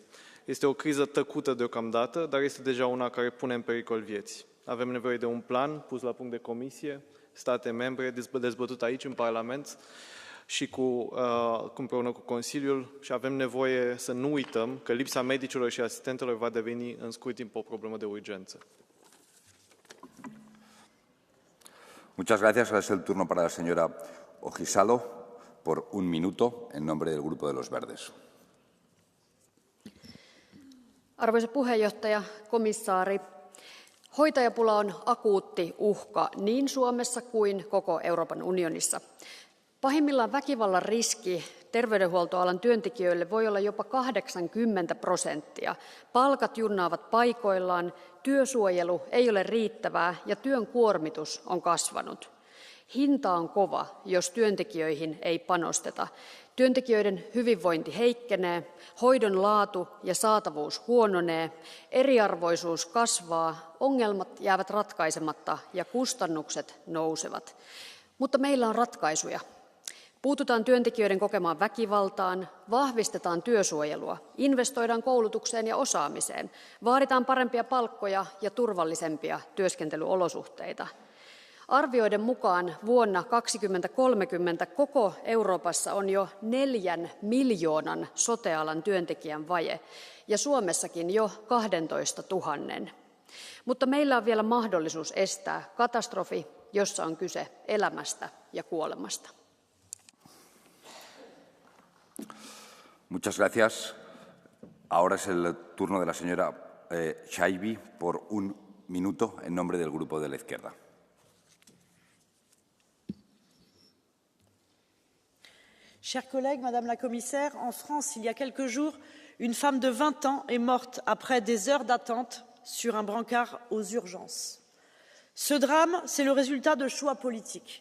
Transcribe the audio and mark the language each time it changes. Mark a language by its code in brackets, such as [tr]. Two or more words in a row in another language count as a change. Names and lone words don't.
[ro] Este o criză tăcută deocamdată, dar este deja una care pune în pericol vieți. Avem nevoie de un plan pus la punct de comisie, state membre, dezbătut aici în Parlament, și împreună cu Consiliul, și avem nevoie să nu uităm că lipsa medicilor și asistentelor va deveni în scurt timp o problemă de urgență. [es] Muchas gracias. Ahora es el turno para la señora Ohisalo por un minuto en nombre del Grupo de los Verdes. [fi] Arvoisa puheenjohtaja, komissaari, hoitajapula on akuutti uhka niin Suomessa kuin koko Euroopan unionissa. Pahimmillaan väkivallan riski terveydenhuoltoalan työntekijöille voi olla jopa 80%. Palkat junnaavat paikoillaan, työsuojelu ei ole riittävää ja työn kuormitus on kasvanut. Hinta on kova, jos työntekijöihin ei panosteta. Työntekijöiden hyvinvointi heikkenee, hoidon laatu ja saatavuus huononee, eriarvoisuus kasvaa, ongelmat jäävät ratkaisematta ja kustannukset nousevat. Mutta meillä on ratkaisuja. Puututaan työntekijöiden kokemaan väkivaltaan, vahvistetaan työsuojelua, investoidaan koulutukseen ja osaamiseen, vaaditaan parempia palkkoja ja turvallisempia työskentelyolosuhteita. Arvioiden mukaan vuonna 2030 koko Euroopassa on jo 4 miljoonan sote-alan työntekijän vaje ja Suomessakin jo 12 000. Mutta meillä on vielä mahdollisuus estää katastrofi, jossa on kyse elämästä ja kuolemasta. [es] Muchas gracias. Ahora es el turno de la señora Chaibi por un minuto en nombre del Grupo de la Izquierda. [fr] Chers collègues, Madame la Commissaire, en France, il y a quelques jours, une femme de 20 ans est morte après des heures d'attente sur un brancard aux urgences. Ce drame, c'est le résultat de choix politiques.